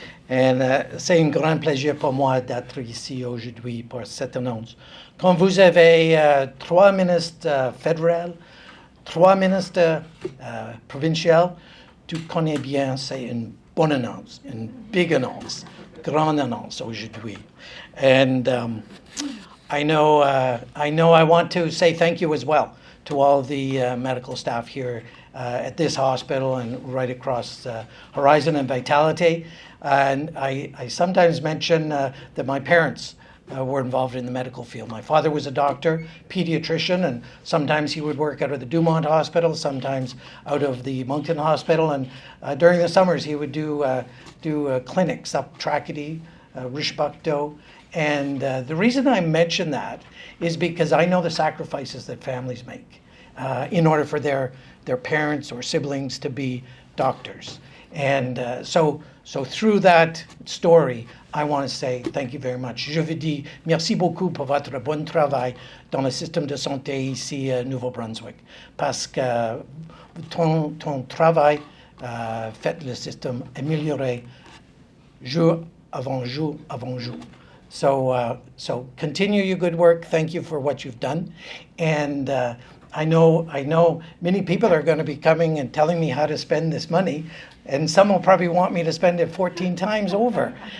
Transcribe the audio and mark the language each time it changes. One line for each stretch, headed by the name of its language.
French: Et c'est un grand plaisir pour moi d'être ici aujourd'hui pour cette annonce. Quand vous avez 3 ministres fédéraux, 3 ministres provinciaux, tu connais bien, c'est une bonne annonce, une big annonce, grande annonce aujourd'hui.
English: And I know I want to say thank you as well to all the medical staff here at this hospital and right across Horizon and Vitality. And I sometimes mention that my parents were involved in the medical field. My father was a doctor, pediatrician, and sometimes he would work out of the Dumont Hospital, sometimes out of the Moncton Hospital. And during the summers, he would do clinics up Tracadie, Rishbuckto. And the reason I mention that is because I know the sacrifices that families make in order for their parents or siblings to be doctors. And so through that story, I want to say thank you very much.
French: Je vous dis merci beaucoup pour votre bon travail dans le système de santé ici à Nouveau-Brunswick. Parce que ton travail fait le système améliorer jour avant jour avant jour.
English: So continue your good work. Thank you for what you've done. And I know many people are going to be coming and telling me how to spend this money, and some will probably want me to spend it 14 times over.